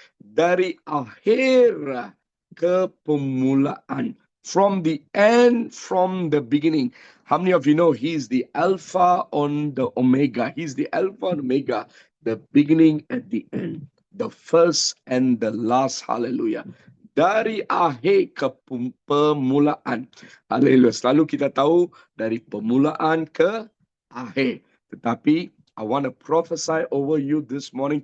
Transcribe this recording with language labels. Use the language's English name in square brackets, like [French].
[Malay] Dari akhir ke pemulaan. [English] From the end, from the beginning. How many of you know He's the Alpha and the Omega? He's the Alpha and Omega, the beginning and the end, the first and the last. [Malay] Hallelujah. Dari akhir ke pemulaan. Haleluya. Selalu kita tahu dari pemulaan ke akhir. [English] Tetapi I want to prophesy over you this morning.